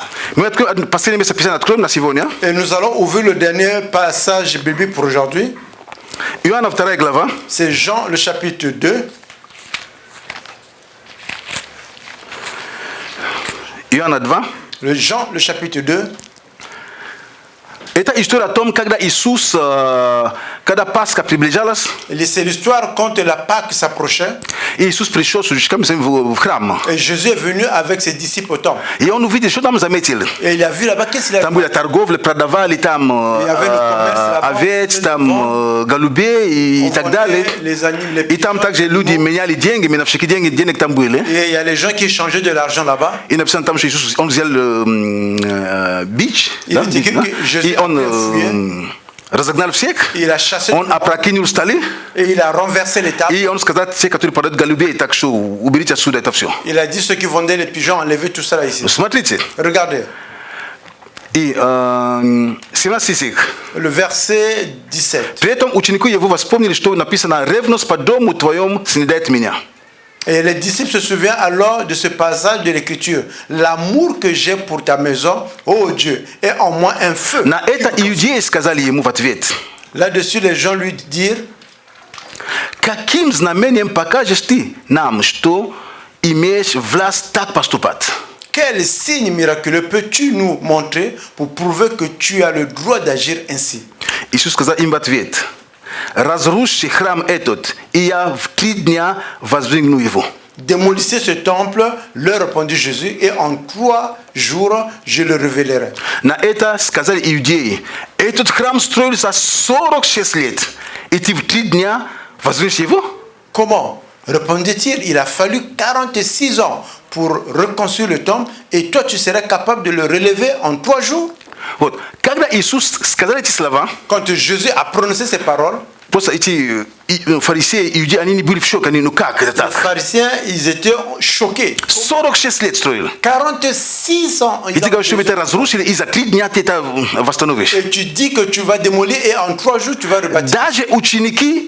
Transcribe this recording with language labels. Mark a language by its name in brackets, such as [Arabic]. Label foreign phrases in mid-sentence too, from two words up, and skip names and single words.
[Russian] Мы откроем последнее место Писания, откроем на сегодня. [French] Et nous allons ouvrir le dernier passage biblique pour aujourd'hui. [Russian] Иоанна 2 глава, [French] C'est Jean, le chapitre 2. [Russian] Иоанна 2. [French] Jean, le chapitre 2. [Russian] Эта история том когда Иисус, когда Пасха приближалась, [French] C'est l'histoire quand la Pâque s'approchait. [Russian] Иисус пришел в храм. [French] Et Jésus est venu avec ses disciples au temple. [Russian] И он увидел, что там заметил. [French] Et il a vu là-bas, qu'est-ce qu'il a [Russian] Там [French] vu? [Russian] были торговли, продавали там овец, там голубей и так далее. [French] Les animaux, les [Russian] И там также люди меняли деньги, миновщики денег там были. [French] Et il y a les gens qui échangeaient de l'argent là-bas. [Russian] И написано там, что Иисус, он взял бич, [French] Il [Russian] да, [French] dit que [Russian] да? [French] Jésus [Russian] И [French] a [Russian] он [French] fui. [Russian] разогнал всех, [French] Il a chassé [Russian] он [French] tout le monde. [Russian] опрокинул столы, [French] Et il a renversé les tables. [Russian] и он сказал, те, которые продают голубей, так что уберите отсюда это все. [French] Il a dit ceux qui vendaient les pigeons, enlevez tout ça là ici. [Russian] Смотрите, [French] Regardez, [Russian] и 17 стих. [French] le verset 17. [Russian] При этом ученики его вспомнили, что написано: «Ревность по дому твоем снедает меня». [French] Et les disciples se souviennent alors de ce passage de l'écriture. L'amour que j'ai pour ta maison, ô Dieu, est en moi un feu. [Russian] На это иудеи сказали ему в ответ: [French] Là-dessus, les gens lui dirent, [Russian] «Каким знамением покажешь ты нам, что имеешь власть так поступать?» [French] quel signe miraculeux peux-tu nous montrer pour prouver que tu as le droit d'agir ainsi? [Russian] Иисус сказал им в ответ: «Разрушьте храм этот, и я в 3 дня воздвигну его». [French] Démolissez ce temple, leur répondit Jésus, et en 3 jours, je le révélerai. [Russian] На это сказали иудеи: «Этот храм строился 46 лет, и ты в 3 дня воздвигнешь его?» [French] Comment? Répondit-il, il a fallu 46 ans pour reconstruire le temple, et toi tu serais capable de le relever en 3 jours? [Russian] Вот. Когда Иисус сказал эти слова, [French] Quand Jésus a prononcé ces paroles, [Russian] просто эти фарисеи, иудеи, они не были в шоке, они: «Ну как это [French] les [Russian] так? [French] pharisiens, ils étaient choqués. [Russian] 46 лет строил. [French] 46 ans. [Russian] И ты говоришь, что вы это разрушили, и за 3 дня ты это восстановишь». [French] Et tu dis que tu vas démolir et en 3 jours tu vas rebâtir. [Russian] Даже ученики